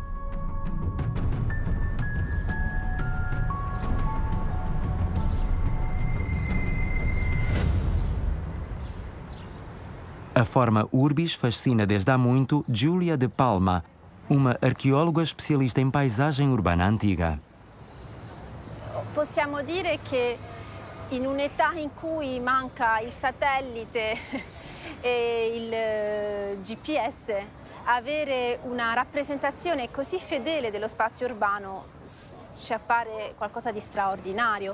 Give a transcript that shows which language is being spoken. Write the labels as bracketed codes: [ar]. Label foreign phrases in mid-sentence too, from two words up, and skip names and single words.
[pt] A forma Urbis fascina desde há muito Giulia de Palma, uma arqueóloga especialista em paisagem urbana antiga. [it] Possiamo dire che in un'età in cui manca il satellite e il GPS, avere una rappresentazione così fedele dello spazio urbano ci appare qualcosa di straordinario.